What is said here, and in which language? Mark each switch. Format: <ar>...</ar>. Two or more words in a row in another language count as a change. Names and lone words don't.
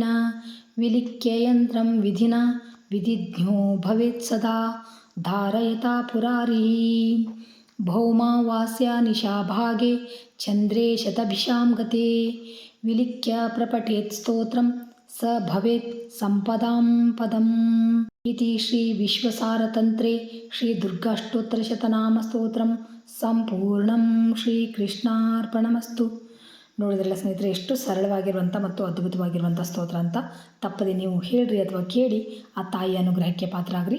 <sa>ವಿಲಿಖ್ಯ ಯಂತ್ರಂ ವಿಧಿನಾ ವಿಧಿಜ್ಞೋ ಭವೇತ್ ಸದಾ ಧಾರಯತಾ ಪುರಾರಿಃ. ಭೌಮಾವಾಸ್ಯ ನಿಶಾಭಾಗೆ ಚಂದ್ರೇ ಶತಭಿಷಾಂ ಗತೆ. ವಿಲಿಖ್ಯ ಪ್ರಪಠೇತ್ ಸ್ತೋತ್ರಂ ಸ ಭವೇತ್ ಸಂಪದಾಂ ಪದಂ ಇತಿ ಶ್ರೀ ವಿಶ್ವಸಾರತಂತ್ರೆ ಶ್ರೀ ದುರ್ಗಾಷ್ಟೋತ್ತರಶತನಾಮಸ್ತೋತ್ರಂ ಸಂಪೂರ್ಣಂ ಶ್ರೀಕೃಷ್ಣಾರ್ಪಣಮಸ್ತು.</sa> <kn>ನೋಡಿದ್ರಲ್ಲ ಸ್ನೇಹಿತರೆ, ಎಷ್ಟು ಸರಳವಾಗಿರುವಂಥ ಮತ್ತು ಅದ್ಭುತವಾಗಿರುವಂಥ ಸ್ತೋತ್ರ ಅಂತ. ತಪ್ಪದೆ ನೀವು ಹೇಳ್ರಿ ಅಥವಾ ಕೇಳಿ ಆ ತಾಯಿಯ ಅನುಗ್ರಹಕ್ಕೆ ಪಾತ್ರ ಆಗ್ರಿ.</kn>